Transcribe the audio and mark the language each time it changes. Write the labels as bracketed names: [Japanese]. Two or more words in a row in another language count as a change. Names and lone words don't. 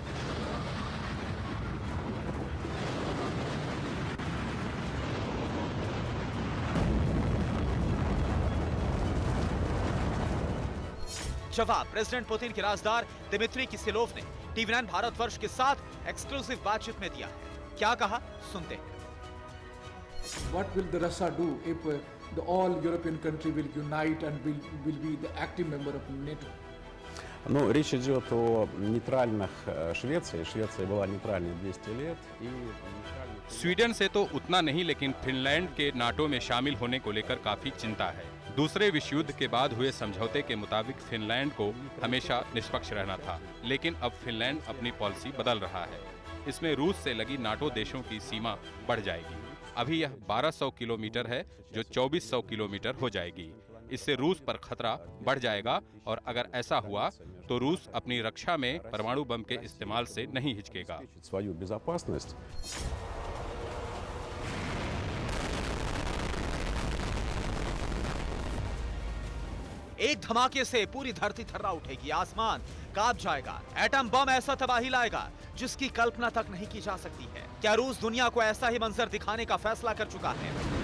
[Hindi] जवाब प्रेसिडेंट पुतिन के राजदार दिमित्री किसिलोव ने TV9 भारतवर्ष के साथ एक्सक्लूसिव बातचीत में दिया है। क्या कहा, सुनते हैं। [English] What will the Russia do if the all European country will unite and will be the active member of NATO? [Russian] Ну, речь идет о нейтральных Швеции. Швеция была нейтральной 200 лет. И [Hindi] स्वीडन से तो उतना नहीं, लेकिन फिनलैंड के नाटो में शामिल होने को लेकर काफी चिंता है। दूसरे विश्व युद्ध के बाद हुए समझौते के मुताबिक फिनलैंड को हमेशा निष्पक्ष रहना था, लेकिन अब फिनलैंड अपनी पॉलिसी बदल रहा है। इसमें रूस से लगी नाटो देशों की सीमा बढ़ जाएगी। अभी यह 1200 किलोमीटर है, जो 2400 किलोमीटर हो जाएगी। इससे रूस पर खतरा बढ़ जाएगा और अगर ऐसा हुआ तो रूस अपनी रक्षा में परमाणु बम के इस्तेमाल से नहीं हिचकेगा। [Russian] свою безопасность. [Hindi] एक धमाके से पूरी धरती थर्रा उठेगी, आसमान कांप जाएगा। एटम बम ऐसा तबाही लाएगा जिसकी कल्पना तक नहीं की जा सकती है। क्या रूस दुनिया को ऐसा ही मंजर दिखाने का फैसला कर चुका है?